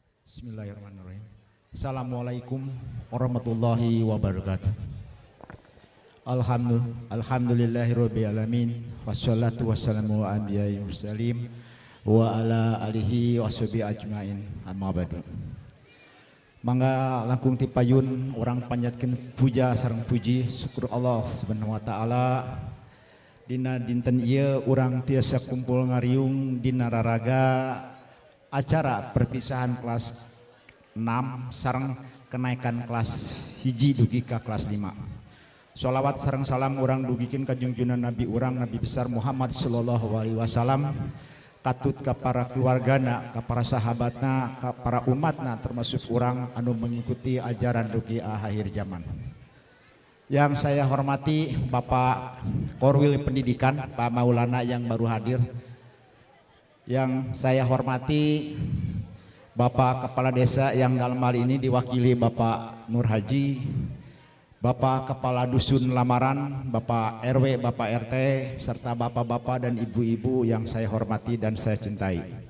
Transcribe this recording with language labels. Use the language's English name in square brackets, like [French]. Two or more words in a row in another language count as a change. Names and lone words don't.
[Arabic] بسم الله الرحمن الرحيم. السلام عليكم ورحمة الله وبركاته. الحمد لله رب العالمين والصلاة والسلام على الأنبياء المرسلين وعلى آله وصحبه أجمعين. أما بعد. [Sundanese] Mangga langkung ti payun orang panjatkeun puja sareng puji syukur Allah [Arabic] سبحانه وتعالى [Sundanese] dina dinten ieu urang tiasa kumpul ngariung dina raraga acara perpisahan kelas 6 sareng kenaikan kelas hiji dugi ka kelas 5. Sholawat sareng salam urang dugikeun ka junjungan Nabi urang Nabi besar Muhammad [Arabic] صلى الله عليه وسلم, [Sundanese] katut ka para keluargana, ka para sahabatna, ka para umatna termasuk urang anu mengikuti ajaran dugi akhir zaman. [Indonesian] Yang saya hormati Bapak Korwil Pendidikan Pak Maulana yang baru hadir. Yang saya hormati Bapak Kepala Desa yang dalam hal ini diwakili Bapak Nur Haji, Bapak Kepala Dusun Lamaran, Bapak RW, Bapak RT, serta bapak-bapak dan ibu-ibu yang saya hormati dan saya cintai.